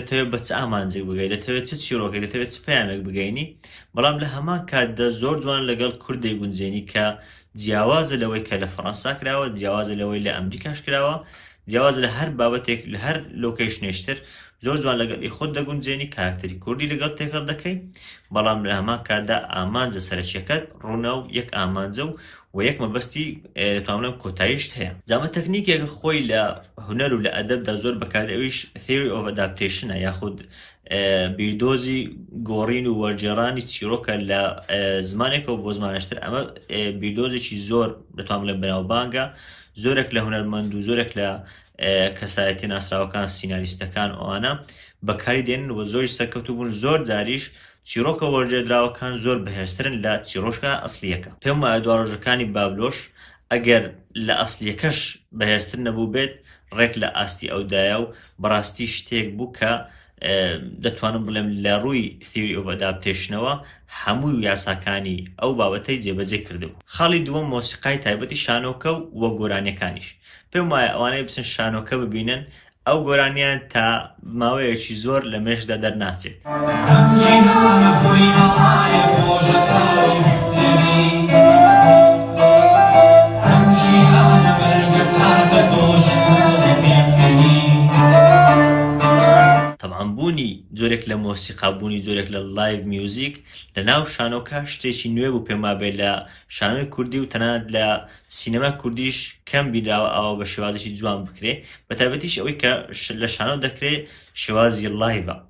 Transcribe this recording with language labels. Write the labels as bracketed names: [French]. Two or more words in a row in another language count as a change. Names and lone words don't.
[Central Kurdish] دەتەوێت بە چ ئامانجێک بگەیت، دەتەوێت چ چیرۆکێک، دەتەوێت چ پەیامێک بگەینی، بەڵام لە هەمان کاتدا زۆر جوان لەگەڵ کورد دەیگونجێنی کە جیاوازە لەوەی کە لە فەڕەنسا کراوە، جیاوازە لەوەی لە ئەمریکاش کراوە، جیاوازە لە هەر بابەتێک لە هەر لۆکیشنێشتر زۆر جوان لەگەڵی خۆت دەگونجێنی، کارکتەری کوردی لەگەڵ تێکەڵ دەکەی، بەڵام لە هەمان کاتدا ئامانجە سەرچیەکەت ڕوونە و یەک ئامانجە و یەک مەبەستی توانڵێم کۆتاییشت هەیە. جامە تەکنیکێک خۆی لە هونەر و لە ئەدەبدا زۆر بەکاردێت، ئەویش [English] theory of adaptation [Central Kurdish] یاخود بیردۆزی گۆڕین و وەرجێڕانی چیرۆکە لە زمانێکەوە بۆ زمانێشتر. ئەمە بیردۆزێکی زۆر دەتوان بڵێم بەناوبانگە، زۆرێک لە هونەرمەند و زۆرێک لە کەسایەتی ناسراوەکان، سیناریستەکان ئەوانە بەکاری دێنن و زۆری سەرکەوتوو بوون. زۆر جاریش چیرۆکە وەرجێدراوەکان زۆر بەهێزترن لە چیرۆشکە ئەسلیەکە. پێم وایە دواڕۆژەکانی بابلۆش ئەگەر لە ئەسلیەکەش بەهێزتر نەبوو بێت، ڕێک لە ئاستی ئەودایە و بەڕاستی شتێک بوو کە دەتوانم بڵێم لە ڕووی [English] theory of adaptation [Central Kurdish] ەوە هەموو یاساکانی ئەو بابەتەی جێبەجێ کردبوو. خاڵی دووەم مۆسیقای تایبەتی شانۆکە و گۆرانیەکانیش. پێم وایە ئەوانەی بچن شانۆکە ببینن، ئەو گۆرانیان تا ماوەیەکی زۆر لە مێشدا دەرناچێت. بوونی جۆرێک لە مۆسیقا، بوونی جۆرێک لە [English] live music [Central Kurdish] لە ناو شانۆکە شتێکی نوێ بوو پێم وابێت لە شانۆی کوردی و تەنانەت لە سینەما کوردیش کەم بیراوە ئەوە بە شێوازێکی جوان بکرێ، بە تایبەتیش ئەوەی کە لە شانۆ دەکرێت شێوازی لایڤە.